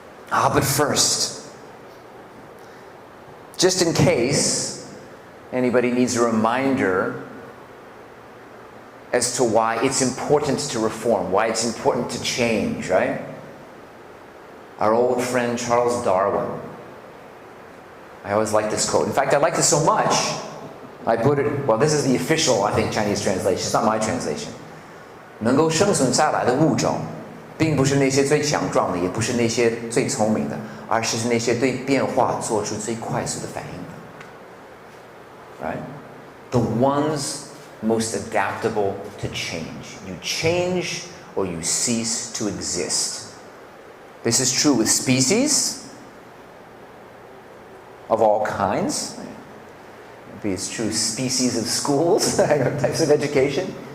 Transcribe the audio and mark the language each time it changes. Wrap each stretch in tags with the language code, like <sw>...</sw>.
<en>But first, just in case anybody needs a reminder as to why it's important to reform, why it's important to change, right? Our old friend Charles Darwin. I always like this quote. In fact, I like this so much, I put it, well, this is the official, I think, Chinese translation. It's not my translation.</en> <zh>能够生存下来的物种，并不是那些最强壮的，也不是那些最聪明的，而是那些对变化做出最快速的反应的。</zh> <en>Right? The ones most adaptable to change. You change or you cease to exist. This is true with species of all kinds. It's true species of schools, types of education.</en>